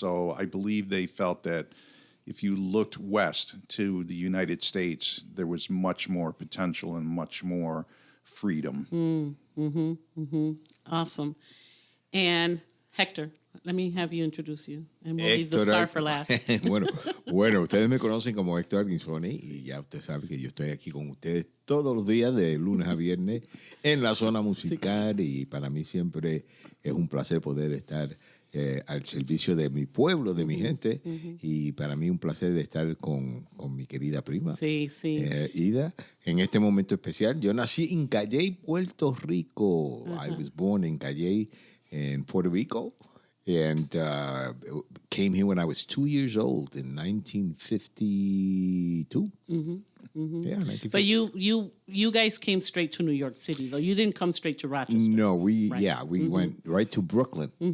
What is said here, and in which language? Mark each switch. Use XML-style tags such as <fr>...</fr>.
<en>So I believe they felt that if you looked west to the United States, there was much more potential and much more freedom. Awesome. And Hector, let me have you introduce you, and we'll leave the star for last.</en> <es>bueno, ustedes me conocen como Hector Arguinzoni y ya usted sabe que yo estoy aquí con ustedes todos los días de lunes a viernes en la zona musical y para mí siempre es un placer poder estar al servicio de mi pueblo, de mi gente y para mí un placer estar con mi querida prima Ida en este momento especial. Yo nací en Calley, Puerto Rico.</es> <en>I was born in Calley in Puerto Rico. And came here when I was 2 years old in 1952. Yeah, 1952. But you guys came straight to New York City, though. You didn't come straight to Rochester. No, we went right to Brooklyn.</en>